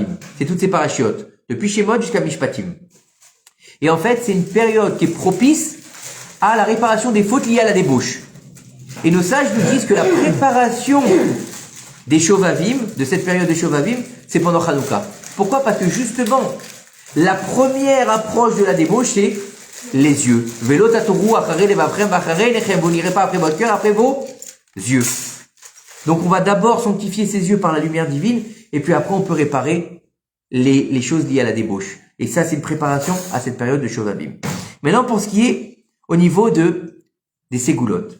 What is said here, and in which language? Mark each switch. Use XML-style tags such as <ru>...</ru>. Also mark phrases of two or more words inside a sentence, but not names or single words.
<fr>C'est toutes ces parachiotes, depuis Shemot jusqu'à Mishpatim. Et en fait, c'est une période qui est propice à la réparation des fautes liées à la débauche. Et nos sages nous disent que la préparation des Shovavim, de cette période de Shovavim, c'est pendant Hanouka. Pourquoi? Parce que justement, la première approche de la débauche, c'est les yeux.</fr> <he>ולא תתורו אחרי לבבכם ואחרי עיניכם.</he> <fr>Vous n'irez pas après votre cœur, après vos yeux. Donc on va d'abord sanctifier ses yeux par la lumière divine, et puis après on peut réparer les choses liées à la débauche. Et ça, c'est une préparation à cette période de Shovavim. Maintenant, pour ce qui est au niveau des ségoulottes.</fr>